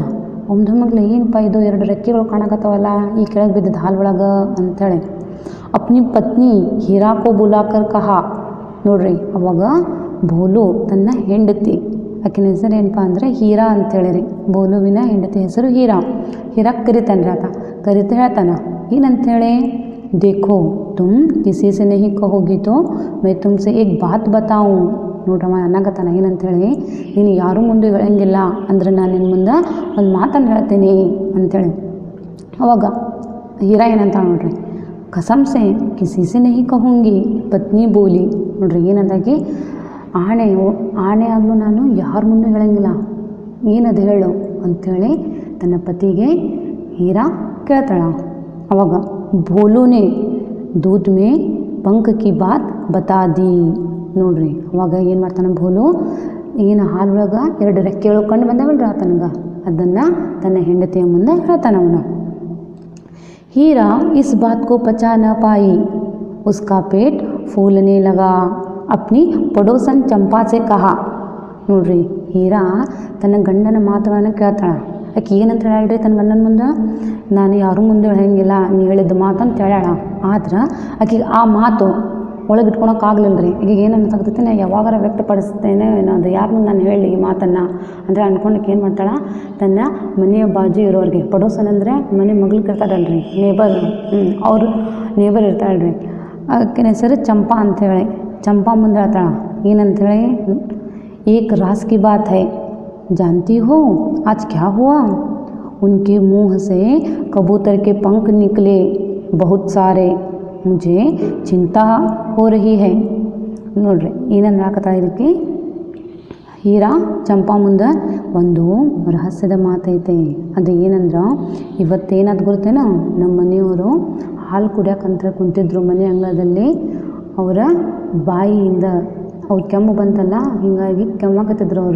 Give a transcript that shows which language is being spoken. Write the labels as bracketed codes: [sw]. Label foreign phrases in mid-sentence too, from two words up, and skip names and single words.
[kn] ಒಮ್ಮೆಲೆ ಏನಪ್ಪ ಇದು 2 ರೆಕ್ಕೆಗಳು ಕಾಣಕತ್ತಾವಲ್ಲ ಈ ಕೆಳಗೆ ಬಿದ್ದಿದ್ದು ಹಾಲೊಳಗೆ ಅಂಥೇಳಿ [hi] अपनी पत्नी हीरा को बुलाकर कहा. [kn] ನೋಡ್ರಿ, ಅವಾಗ ಭೋಲು ತನ್ನ ಹೆಂಡತಿ, ಆಕಿನ ಹೆಸರು ಏನಪ್ಪ ಅಂದರೆ ಹೀರಾ ಅಂತೇಳಿ ರೀ. ಭೋಲುವಿನ ಹೆಂಡತಿ ಹೆಸರು ಹೀರಾ. ಹೀರಾ ಕರಿತಾನೆ ರೀ, ಆತ ಕರಿತ ಹೇಳ್ತಾನೆ ಏನಂತೇಳಿ, [hi] देखो तुम किसी से नहीं कहोगी तो मैं तुमसे एक बात बताऊं. [kn] ನೋಡ್ರಮ್ಮ ಅನ್ನಕತ್ತಾನ ಏನಂತೇಳಿ, ನೀನು ಯಾರೂ ಮುಂದೆ ಹೇಳಂಗಿಲ್ಲ ಅಂದ್ರೆ ನಾನು ನಿನ್ನ ಮುಂದೆ ಒಂದು ಮಾತನ್ನು ಹೇಳ್ತೀನಿ ಅಂಥೇಳಿ. ಅವಾಗ ಹೀರಾ ಏನಂತ ನೋಡ್ರಿ, [hi] कसम से किसी से नहीं कहूँगी पत्नी बोली. [kn] ನೋಡ್ರಿ ಏನಂದಾಗಿ, ಆಣೆ ಆಗಲು ನಾನು ಯಾರ ಮುಂದೆ ಹೇಳಂಗಿಲ್ಲ, ಏನದು ಹೇಳು ಅಂಥೇಳಿ ತನ್ನ ಪತಿಗೆ ಹೀರಾ ಕೇಳ್ತಾಳ. [hi] ಅವಾಗ ಭೋಲು ने दूध में पंख की बात बता दी. [kn] ನೋಡ್ರಿ, ಅವಾಗ ಏನು ಮಾಡ್ತಾನೆ ಭೋಲು, ಏನು ಹಾಲೊಳಗೆ 2 ರೆಕ್ಕೆಗಳು ಕಂಡು ಬಂದಾವಲ್ರಿ ಆತನಿಗೆ, ಅದನ್ನು ತನ್ನ ಹೆಂಡತಿಯ ಮುಂದೆ ಹೇಳ್ತಾನೆ ಅವನು. [hi] हीरा इस बात को पचा न पाई, उसका पेट फूलने लगा. अपनी पड़ोसन चंपा से कहा. [kn] ನೋಡ್ರಿ, ಹೀರಾ ತನ್ನ ಗಂಡನ ಮಾತುಗಳನ್ನು ಕೇಳ್ತಾಳೆ. ಆಕೆ ಏನಂತ ಹೇಳ್ರಿ ತನ್ನ ಗಂಡನ ಮುಂದೆ, ನಾನು ಯಾರೂ ಮುಂದೆ ಹೇಳಂಗಿಲ್ಲ ನೀ ಹೇಳಿದ ಮಾತಂತ ಹೇಳ್ಯಾಳ. ಆದ್ರೆ ಆಕೆಗೆ ಆ ಮಾತು ಒಳಗೆ ಇಟ್ಕೊಳಕ್ಕಾಗಲಿಲ್ಲ ರೀ. ಈಗ ಏನು ಅನ್ಸಾಗ್ತೈತಿ, ನಾನು ಯಾವಾಗಾರ ವ್ಯಕ್ತಪಡಿಸ್ತೇನೆ ಅದು ಯಾರು ಮುಂದೆ ನಾನು ಹೇಳಿ ಈ ಮಾತನ್ನು ಅಂದರೆ ಅಂದ್ಕೊಂಡಕ್ಕೆ ಏನು ಮಾಡ್ತಾಳೆ, ತನ್ನ ಮನೆಯ ಬಾಜು ಇರೋರಿಗೆ, ಪಡೋಸನ್ ಅಂದರೆ ಮನೆ ಮಗಳು ಇರ್ತಾರಲ್ರಿ, ನೇಬರ್, ಅವರು ನೇಬರ್ ಇರ್ತಾಳ್ರಿ, ಆಕಿನ ಹೆಸರು ಚಂಪಾ ಅಂಥೇಳಿ. ಚಂಪಾ ಮುಂದೆ ಹೇಳ್ತಾಳೆ ಏನಂಥೇಳಿ, [hi] एक राज की बात है, जानती हो आज क्या हुआ. उनके मुंह से कबूतर के पंख निकले बहुत सारे, मुझे चिंता हो रही है. [kn] ನೋಡ್ರಿ ಏನಂದ್ರೆ ಹಾಕತ್ತಾ ಇದಕ್ಕೆ, ಹೀರಾ ಚಂಪಾ ಮುಂದೆ ಒಂದು ರಹಸ್ಯದ ಮಾತೈತೆ. ಅದು ಏನಂದ್ರೆ, ಇವತ್ತೇನಾದ್ರು ಗೊತ್ತೇನೋ, ನಮ್ಮ ಮನೆಯವರು ಹಾಲು ಕುಡಿಯೋಕಂತ ಕುಂತಿದ್ರು ಮನೆ ಅಂಗಳದಲ್ಲಿ. ಅವರ ಬಾಯಿಯಿಂದ ಅವ್ರು ಕೆಮ್ಮು ಬಂತಲ್ಲ, ಹೀಗಾಗಿ ಕೆಮ್ಮಾಕತ್ತಿದ್ರು ಅವರು.